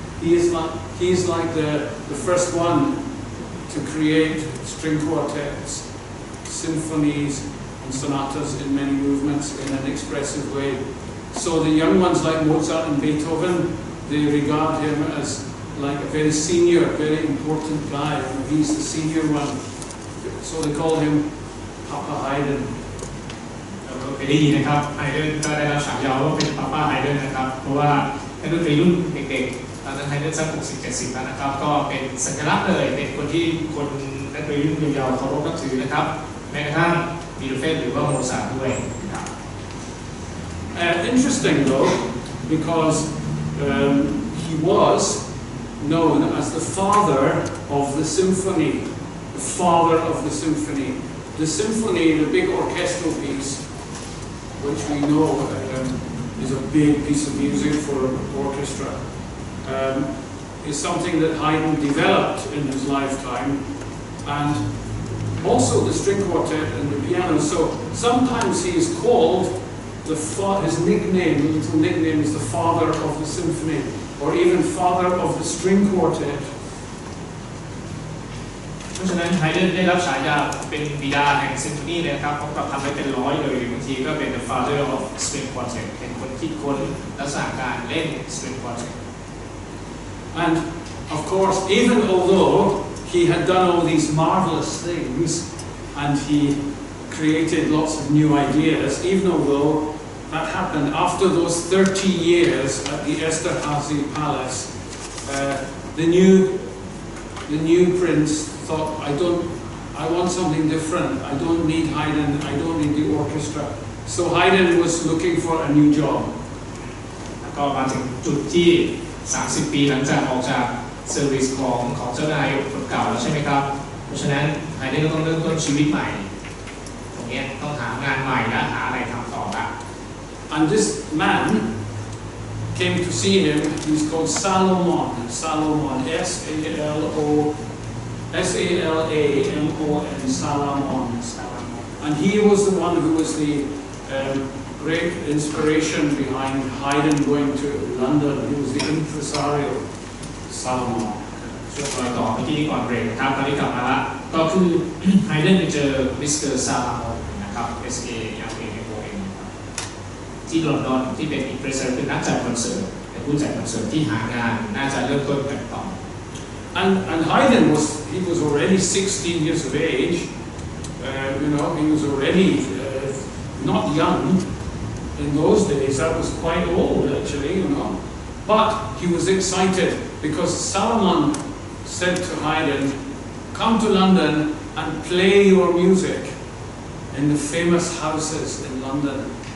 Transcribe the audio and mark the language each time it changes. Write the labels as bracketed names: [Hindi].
[English] He is like the first one to create string quartets, symphonies and sonatas in many movements in an expressive way. So the young ones like Mozart and Beethoven, they regard him as like a very senior, very important guy. He's the senior one. So they call him Papa Haydn. [Thai] เราเคยได้ยินนะครับไฮเดนก็ได้รับฉายาว่าเป็นป้าป้าไฮเดนนะครับเพราะว่านักดนตรีรุ่นเด็กๆตอนนั้นไฮเดนสัก60-70แล้วนะครับก็เป็นสัญลักษณ์เลยเป็นคนที่คนนักดนตรีรุ่นยาวๆเคารพนับถือนะครับแม้กระทั่งบีโธเฟนหรือว่าโมซาร์ทด้วยครับ [English] Interesting though, because he was known as the father of the symphony. The father of the symphony. The symphony, the big orchestral piece, which we know is a big piece of music for orchestra, is something that Haydn developed in his lifetime, and also the string quartet and the piano. So sometimes he is called his nickname, little nickname is the father of the symphony, or even father of the string quartet. [Thai] เพราะฉะนั้นไฮเดนได้รับฉายาเป็นบิดาแห่งซิมโฟนีเลยนะครับเขาทำไว้เป็นร้อยเลยบางทีก็เป็น [English] the father of string quartet [Thai] เป็นคนคิดค้นลักษณะการเล่น string quartet. [English] And of course, even although he had done all these marvelous things and he created lots of new ideas, even although that happened after those 30 years at the Esterházy Palace, the new prince thought, I want something different. I don't need Haydn. I don't need the orchestra. So Haydn was looking for a new job. [Thai] ก็มาถึงจุดที่30 ปีหลังจากออกจากเซอร์วิสของเจ้านายคนเก่าแล้วใช่ไหมครับ เพราะฉะนั้นไฮเดนก็ต้องเริ่มต้นชีวิตใหม่ตรงนี้ต้องหางานใหม่และหาอะไรทำต่อละ [English] And this man came to see him. He's called Salomon. Salomon. S-A-L-A-M-O-N. Salomon. And he was the one who was the great inspiration behind Haydn going to London. He was the impresario. Salomon. [Thai] ช่วงรอยต่อเมื่อกี้ก่อนเบรกครับตอนนี้กลับมาละก็คือไฮเดนไปเจอมิสเตอร์ซาลามอนนะครับ S-A-L-A-M-O-N ที่ลอนดอนที่เป็นอิมเพรสเซอร์เป็นนักจัดคอนเสิร์ตเป็นผู้จัดคอนเสิร์ตที่หางานน่าจะเริ่มต้นกันต่อ [English] And Haydn was already 16 years of age. He was already not young in those days. That was quite old actually, But he was excited because Salomon said to Haydn, "Come to London and play your music in the famous houses in London."